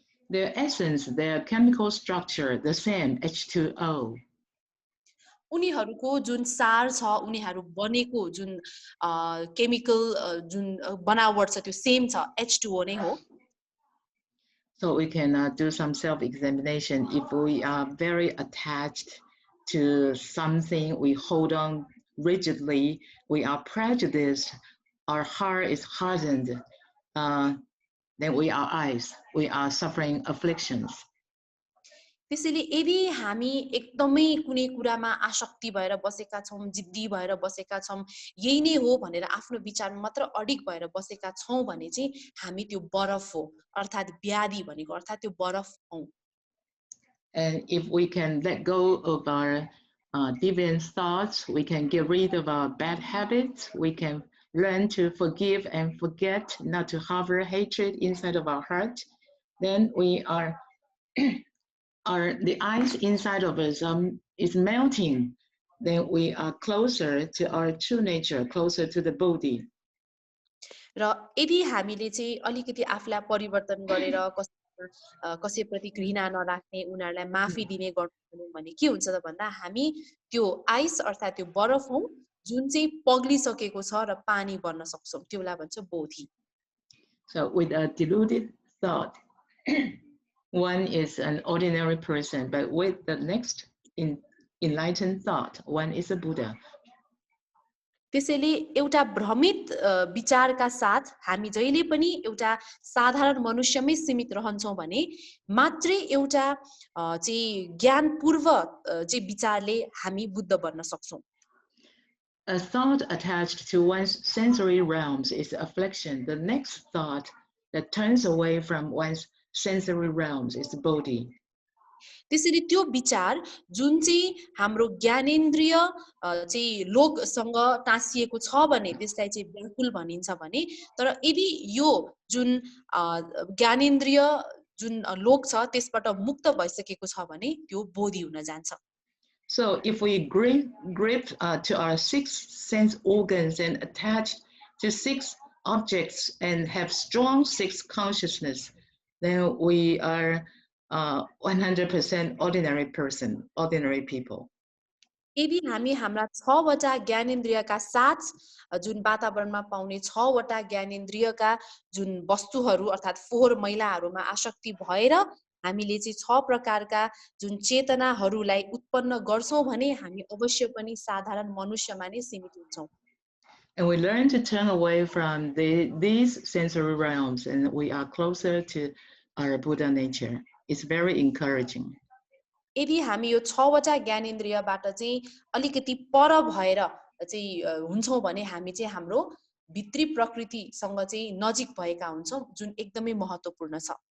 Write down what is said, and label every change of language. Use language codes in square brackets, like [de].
[en] Their essence, their chemical structure, the same, H2O. [ne] उनीहरूको जुन सार छ, उनीहरू बनेको जुन केमिकल जुन बनावट छ त्यो सेम छ, H2O नै हो. [en] So we can do some self-examination. If we are very attached to something, we hold on rigidly, we are prejudiced, our heart is hardened, then we are ice, we are suffering afflictions. [ne] त्यसैले यदि हामी एकदमै कुनै कुरामा आसक्ति भएर बसेका छौं, जिद्दी भएर बसेका छौं, यही नै हो भनेर आफ्नो विचारमा मात्र अडिग भएर बसेका छौं भने चाहिँ हामी त्यो बरफ हो, अर्थात व्याधि भनेको अर्थात त्यो बरफ हौ. [en] And if we can let go of our deviant thoughts, we can get rid of our bad habits, we can learn to forgive and forget, not to harbor hatred inside of our heart, then we are the ice inside of us is melting. Then we are closer to our true nature, closer to the body. [ne] र यदि हामीले चाहिँ अलिकति आफूलाई परिवर्तन गरेर कसैप्रति घृणा नराख्ने, उनीहरूलाई माफी दिने गर्नु भने के हुन्छ त भन्दा हामी त्यो आइस अर्थात त्यो बरफ हौ जुन चाहिँ पग्लिसकेको छ र पानी बन्न सक्छौं, त्यसलाई भन्छ Bodhi. [en] So with a deluded thought, one is an ordinary person, but with the next enlightened thought, one is a Buddha. [ne] त्यसैले एउटा भ्रमित विचारका साथ हामी जहिले पनि एउटा साधारण मनुष्यमै सीमित रहन्छौं भने मात्रै एउटा चाहिँ ज्ञानपूर्व चाहिँ विचारले हामी बुद्ध बन्न सक्छौं. [en] A thought attached to one's sensory realms is affliction. The next thought that turns away from one's sensory realms is bodhi. [ne] त्यसैले त्यो विचार जुन चाहिँ हाम्रो ज्ञानेन्द्रिय चाहिँ लोकसँग टाँसिएको छ भने त्यसलाई चाहिँ व्याकुल भनिन्छ भने, तर यदि यो जुन ज्ञानेन्द्रिय जुन लोक छ त्यसबाट मुक्त भइसकेको छ भने त्यो बोधी हुन जान्छ. [en] So if we grip to our 6 sense organs and attach to 6 objects and have strong 6 consciousness, then we are 100% ordinary people. [ne] यदि हामी हाम्रा 6 वटा ज्ञानेन्द्रियका साथ जुन वातावरणमा पाउने 6 वटा ज्ञानेन्द्रियका जुन वस्तुहरू अर्थात् फोहोर मैलाहरूमा आसक्ति भएर हामीले चाहिँ 6 प्रकारका जुन चेतनाहरूलाई उत्पन्न गर्छौं भने हामी अवश्य पनि साधारण मनुष्यमा नै सीमित हुन्छौं. [en] And we learn to turn away from these sensory realms, and we are closer to our Buddha nature. It's very encouraging. [ne] यदि हामी यो 6 वटा ज्ञानेन्द्रियबाट चाहिँ अलिकति पर भएर चाहिँ हुन्छौं भने हामी चाहिँ हाम्रो भित्री प्रकृतिसँग चाहिँ नजिक भएका हुन्छौं जुन एकदमै महत्त्वपूर्ण छ.